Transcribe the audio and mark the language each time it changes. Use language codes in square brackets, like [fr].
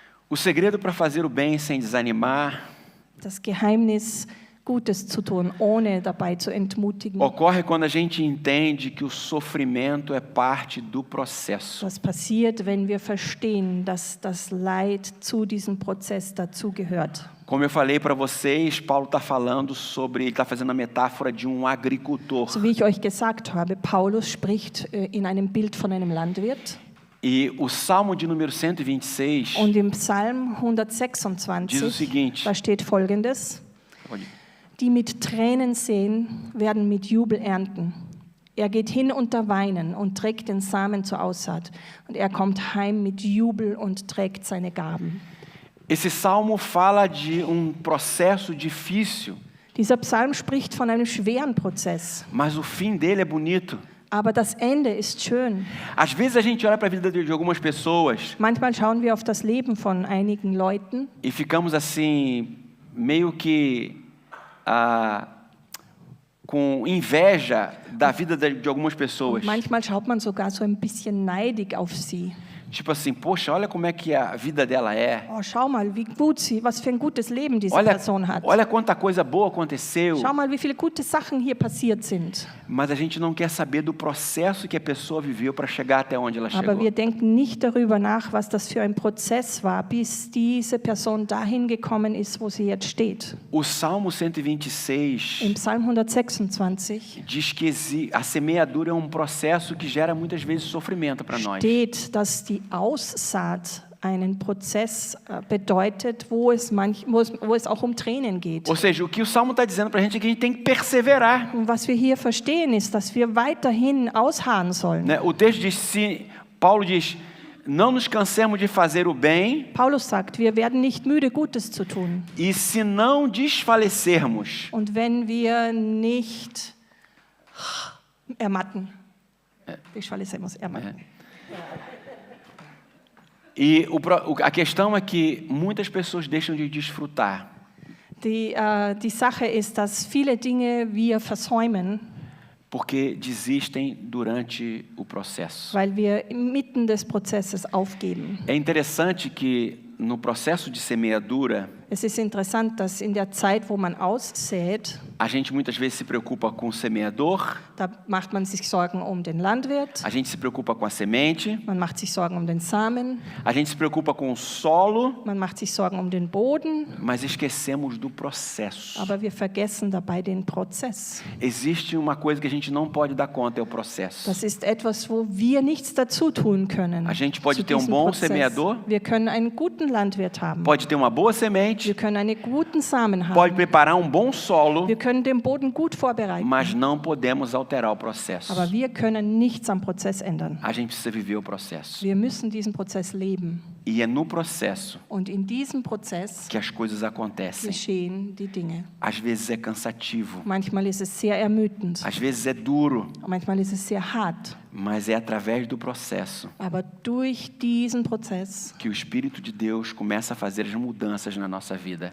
[pt] o segredo para fazer o bem sem desanimar [de] das Geheimnis, Gutes zu tun, ohne dabei zu entmutigen. [pt] ocorre quando a gente entende que o sofrimento é parte do processo. [de] Was passiert, wenn wir verstehen, dass das Leid zu diesem Prozess dazugehört? [pt] Como eu falei para vocês, Paulo está falando sobre, ele está fazendo a metáfora de um agricultor. [de] So wie ich euch gesagt habe, Paulus spricht in einem Bild von einem Landwirt. [pt] E o Salmo de número 126, [de] Und im Psalm [pt] Diz o [de] 126, [pt] seguinte. [de] da steht Folgendes: Die mit Tränen säen, werden mit Jubel ernten. Er geht hin unter Weinen und trägt den Samen zur Aussaat. Und er kommt heim mit Jubel und trägt seine Gaben. [pt] esse salmo fala de um processo difícil [de] Dieser Psalm spricht von einem schweren Prozess, [pt] mas o fim dele é bonito. [de] aber das Ende ist schön. [pt] Às vezes a gente olha para a vida de algumas pessoas [de] Manchmal schauen wir auf das Leben von einigen Leuten [pt] e ficamos assim, meio que com inveja da vida de algumas pessoas. [de] und manchmal schaut man sogar so ein bisschen neidig auf sie. [pt] Tipo assim, poxa, olha como é que a vida dela é. [de] Oh, schau mal, wie gut was für ein gutes Leben diese Person hat. [pt] Olha quanta coisa boa aconteceu. [de] Schau mal, wie viele gute Sachen hier passiert sind. [pt] Mas a gente não quer saber do processo que a pessoa viveu para chegar até onde ela [de] Aber [pt] chegou. [de] wir denken nicht darüber nach, was das für ein Prozess war, bis diese Person dahin gekommen ist, wo sie jetzt steht. [pt] O Salmo 126 [de] Im Psalm 126 [pt] diz que a semeadura é um processo que gera muitas vezes sofrimento para nós. [de] steht, dass die Aussaat einen Prozess bedeutet, wo es auch um Tränen geht. [pt] Ou seja, o que o Salmo está dizendo para a gente é que a gente tem que perseverar. [de] Und was wir hier verstehen, ist, dass wir weiterhin ausharren sollen. [pt] Né? O texto diz, Paulo diz, não nos cansemos de fazer o bem [de] Paulus sagt, wir werden nicht müde, Gutes zu tun. [pt] e se não desfalecermos, [de] Und wenn wir nicht ermatten, ermatten. [pt] E a questão é que muitas pessoas deixam de desfrutar. [de] Die Sache ist, dass viele Dinge wir versäumen, [pt] Porque desistem durante o processo. [de] weil wir mitten des Prozesses aufgeben. [pt] É interessante que no processo de semeadura, [de] Es ist interessant, dass in der Zeit, wo man aussät, [pt] a gente muitas vezes se preocupa com o semeador, [de] da macht man sich Sorgen um den Landwirt, [pt] a gente se preocupa com a semente, [de] man macht sich Sorgen um den Samen, [pt] a gente se preocupa com o solo, [de] man macht sich Sorgen um den Boden, [pt] mas esquecemos do processo. [de] aber wir vergessen dabei den Prozess. [pt] Existe uma coisa que a gente não pode dar conta, é o processo. [de] Das ist etwas, wo wir nichts dazu tun können. [pt] A gente pode [de] zu [pt] ter [de] diesem [pt] bom [de] Prozess. [pt] semeador, [de] Wir können einen guten Landwirt haben. [pt] pode ter uma boa semente, [de] Wir können einen guten Samen [pt] pode [de] haben. [pt] preparar um bom solo, [de] Wir können den Boden gut vorbereiten. [pt] mas não podemos alterar o processo. [de] Aber wir können nichts am Prozess ändern. [pt] A gente precisa viver o processo. [de] Wir müssen diesen Prozess leben. [pt] E é no processo [de] Und in diesem Prozess [pt] que as coisas acontecem. [de] geschehen die Dinge. [pt] Às vezes é cansativo, [de] Manchmal ist es sehr ermüdend. [pt] às vezes é duro, [de] Manchmal ist es sehr hart. [pt] mas é através do processo [de] Aber durch diesen Prozess [pt] que o Espírito de Deus começa a fazer as mudanças na nossa vida.